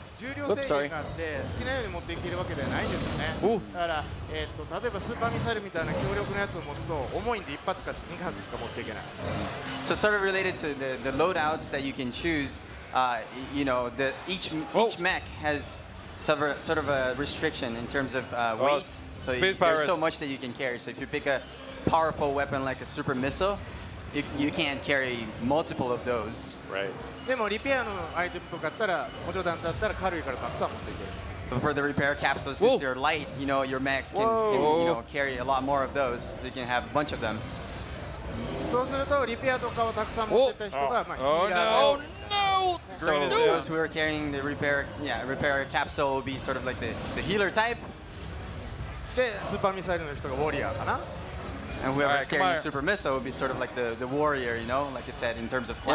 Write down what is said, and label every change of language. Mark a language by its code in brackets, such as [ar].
[ja] 重量制限があって好きなように持っていけるわけではないんですよね。だから、例えばスーパーミサイルみたいな強力なやつを持つと重いんで1発か2発しか持っていけない。 [en] So sort of related to the loadouts that you can choose, you know, each mech has sort of a restriction in terms of weight. So there's so much that you can carry. So if you pick a powerful weapon like a super missile, you can't carry multiple of those. Right. [ja] でもリペアのアイテムとかだったら補助弾だったら軽いからたくさん持っていける。 [en] But for the repair capsules, since they're light, you know, your mechs can you know, carry a lot more of those, so you can have a bunch of them. [ja] そうするとリペアとかをたくさん持ってた人がヒーラー [en] Oh no! So those who are carrying the repair capsule will be sort of like the healer type. [ja] でスーパーミサイルの人がウォリアーかな。 [en] And whoever's carrying the super missile would be sort of like the warrior, you know, like you said, in terms of class.